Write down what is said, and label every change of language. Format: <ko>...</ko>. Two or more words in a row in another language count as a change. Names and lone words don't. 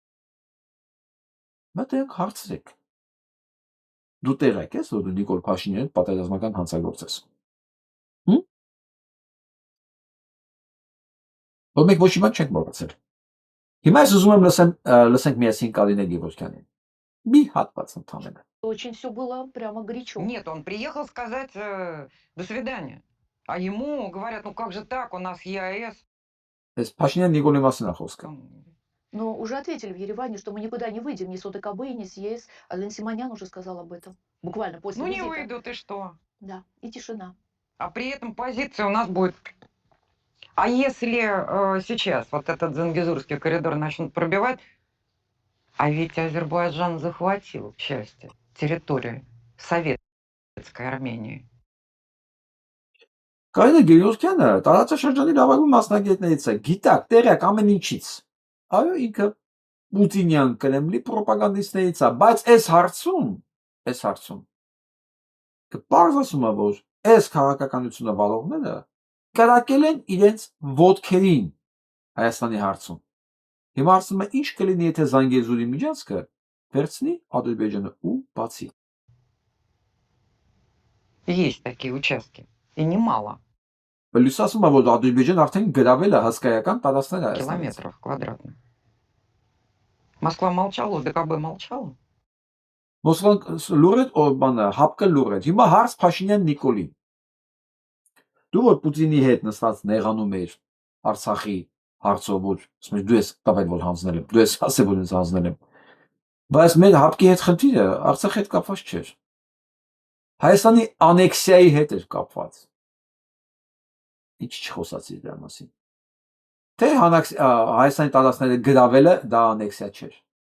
<hy>մտեք հարցրեք։ Դու տեղյակ ես, որ դու Նիկոլ Փաշինյանի պատերազմական հանցագործ ես։ Որ մենք ոչ մի բան չենք մոռացել։ Հիմա ես ուզում եմ լսենք միասին Կարինե Գևորգյանին։ Մի հատված ընդամենը։</hy> <ru>Очень все было прямо горячо. Нет, он приехал сказать до свидания. А ему говорят, ну как же так, у нас ЕАЭС.</ru> <hy>Այս Փաշինյան Նիկոլի մասին է խոսքը։</hy> <ru>Но уже ответили в Ереване, что мы никуда не выйдем, ни с ОДКБ, ни с ЕС. А Лен Симонян уже сказал об этом. Буквально после Ну не визита. выйдут, и что? Да, и тишина. А при этом позиция у нас будет... А если сейчас вот этот Зангезурский коридор начнут пробивать, а ведь Азербайджан захватил части территории Советской Армении.</ru> <hy>Կարինե Գեորգյանը տարածաշրջանի լավագույն մասնագետներից է, գիտակ, տեղյակ ամեն ինչից։ Այո, ինքը Պուտինյան Կրեմլի պրոպագանդիստներից է, բայց այս հարցում կպարզ ասում է, որ այս քաղաքականությունը վարողները կրակել են իրենց ոտքերին Հայաստանի հարցում։ Հիմա ասում է, ինչ կլինի, եթե Զանգեզուրի միջանցքը վերցնի Ադրբեջանը ու բացի։</hy> <ru>Есть такие участки, и немало,</ru> <hy>Պլյուս ասում է, որ Ադրբեջան արդեն գրավել է հսկայական տարածքներ Հայաստանից։</hy> <ru>километров квадратных. Moskva молчала, ОДКБ молчала.</ru> <hy>Մոսկվան լուր է, բանը, հապկը լուր է։ Հիմա հարց Փաշինյան Նիկոլին։ Դու որ Պուտինի հետ նստած նեղանում էր Արցախի հարցով, որ ասում ես դու ես տվել որ հանձնել եմ, դու ես ասել որ ես հանձնել եմ։ Բայց մեր հապկի հետ խնդիրը Արցախի հետ կապված չէր։ Հայաստանի անեքսիայի հետ էր կապված։ Ինչ չխոսացի դրա մասին։ Թե Հայաստանի տարածքները գրավելը դա անեքսիա չէր։</hy>